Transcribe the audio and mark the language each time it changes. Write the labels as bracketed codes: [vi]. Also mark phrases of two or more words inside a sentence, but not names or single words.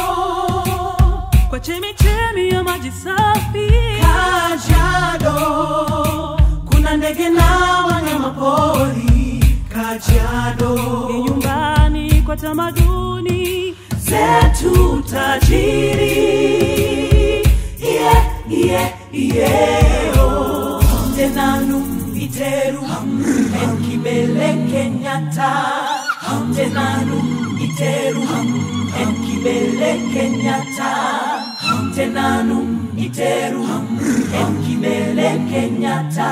[sw] kwa chemichemi ya maji safi. Kajiado, kuna ndege na wanyama pori. Kajiado, ni nyumbani kwa tamaduni zetu tajiri. [mas] Tenanu iteru enkibele Kenyatta. Tenanu iteru enkibele Kenyatta. Tenanu iteru enkibele Kenyatta.